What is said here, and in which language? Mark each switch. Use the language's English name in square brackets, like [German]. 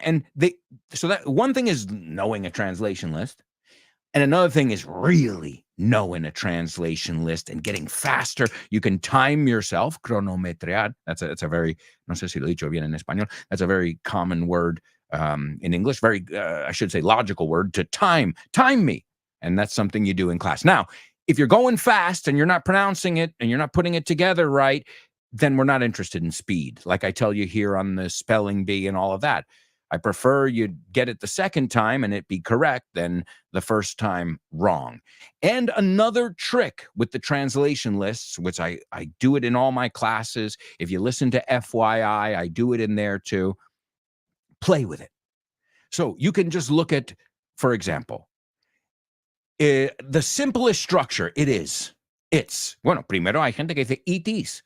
[English] And so that one thing is knowing a translation list. And another thing is really knowing a translation list and getting faster. You can time yourself, cronometrear. That's a very, [Spanish] no sé si lo he dicho bien en español. [English] That's a very common word in English, very, I should say, logical word to time me. And that's something you do in class. Now, if you're going fast and you're not pronouncing it and you're not putting it together right, then we're not interested in speed. Like I tell you here on the spelling bee and all of that. I prefer you get it the second time and it be correct than the first time wrong. And another trick with the translation lists, which I do it in all my classes. If you listen to FYI, I do it in there too. Play with it. So you can just look at, for example, the simplest structure, it's. [Spanish] Bueno, primero hay gente que dice ETs.